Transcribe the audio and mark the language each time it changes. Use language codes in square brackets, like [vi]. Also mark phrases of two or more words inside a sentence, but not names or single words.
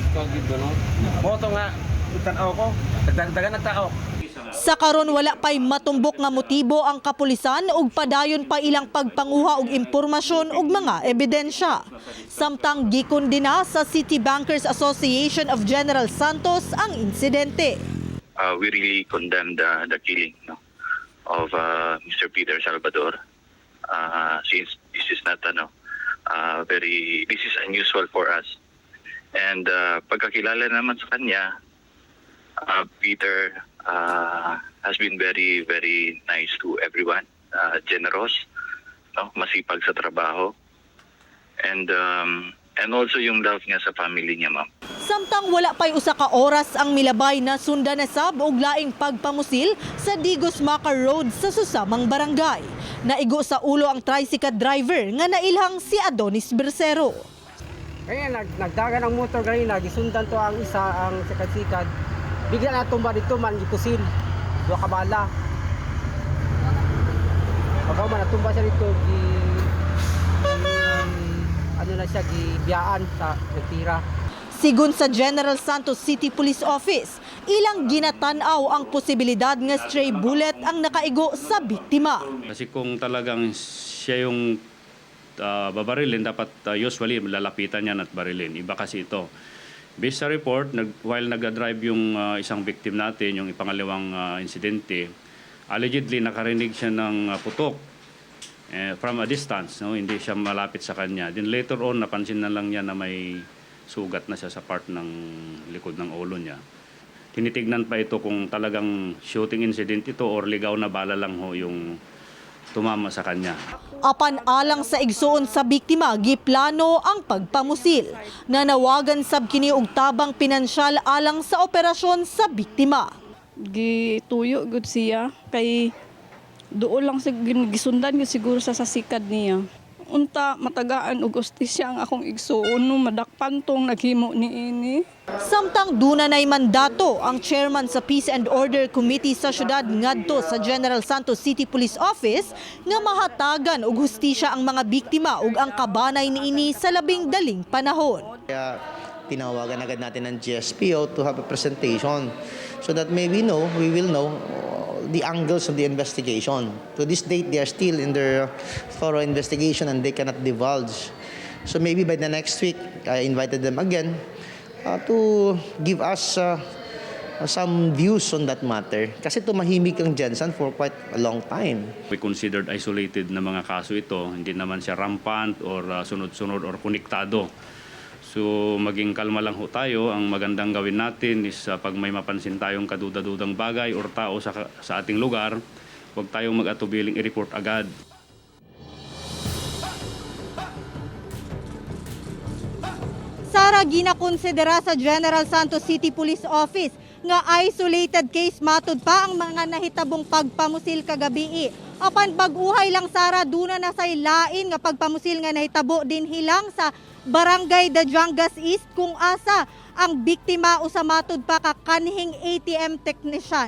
[tl] Dito no. Moto nga tan-aw ko. Dagdagan ng tao. [ceb] Sa karon wala pay matumbok nga motibo ang kapulisan ug padayon pa ilang pagpanguha og impormasyon ug mga ebidensya. Samtang gikondena sa City Bankers Association of General Santos ang insidente. [en] We really condemn the killing of Mr. Peter Salvador, since this is not this is unusual for us. And [tl] pagkakilala naman sa kanya, [en] Peter has been very, very nice to everyone, generous, [tl] masipag sa trabaho, [en] and also [tl] yung love niya sa family niya, ma'am. [ceb] Samtang wala pay usa ka oras ang milabay na sundan na sab og laing pagpamusil sa Digos Macar Road sa susamang barangay. Naigo sa ulo ang tricycle driver nga nailhang si Adonis Bersero. Kaya nagdagan ang motor ganina, gisundan to ang isa ang sikat-sikat. Bigla na tumba dito man gipusil. Duha ka bala. Pagka man natumba siya dito ano na siya gibiyaan sa nagtira. Sigun sa General Santos City Police Office, ilang ginatanaw ang posibilidad nga [en] stray bullet [ceb] ang nakaigo sa biktima. [tl] Kasi kung talagang siya yung babarilin, dapat usually lalapitan niya at barilin. Iba kasi ito. Based sa report, while nag-drive yung isang victim natin, yung ipangalawang insidente, allegedly nakarinig siya ng putok [en] from a distance. [tl] No? Hindi siya malapit sa kanya. Then later on, napansin na lang niya na may sugat na siya sa part ng likod ng ulo niya. Tinitignan pa ito kung talagang [en] shooting incident [tl] ito or ligaw na bala lang ho yung tumama sa kanya. [ceb] Apan alang sa igsuon sa biktima, giplano ang pagpamusil. Nanawagan sab kini og tabang pinansyal alang sa operasyon sa biktima. Gituyo gud siya kay duol lang gisundan gud siguro sa sikad niya. Unta matagaan og ustisya ang akong igsuon no madakpan tong naghimo niini. Samtang dunay mandato ang chairman sa Peace and Order Committee sa syudad ngadto sa General Santos City Police Office nga mahatagan og hustisya ang mga biktima ug ang kabanay niini sa labing daling panahon. [tl] Kaya tinawagan agad natin ng GSPO [en] to have a presentation so that we will know the angles of the investigation. To this date, they are still in their thorough investigation and they cannot divulge. So maybe by the next week, I invited them again to give us some views on that matter. [tl] Kasi tumahimik ang Jensen [en] for quite a long time. We considered isolated [tl] na mga kaso ito. Hindi naman siya rampant or sunod-sunod or konektado. So maging kalma lang ho tayo. Ang magandang gawin natin is pag may mapansin tayong kaduda-dudang bagay or tao sa ating lugar, huwag tayong mag-atubiling i-report agad. [ceb] Sara, ginakonsidera sa General Santos City Police Office nga [en] isolated case [ceb] matud pa ang mga nahitabong pagpamusil kagabi. Apan pag-uhay lang Sara, duna na say lain nga pagpamusil nga nahitabo din hilang sa Barangay Dajangas East kung asa ang biktima usa matud pa ka kanhing ATM technician.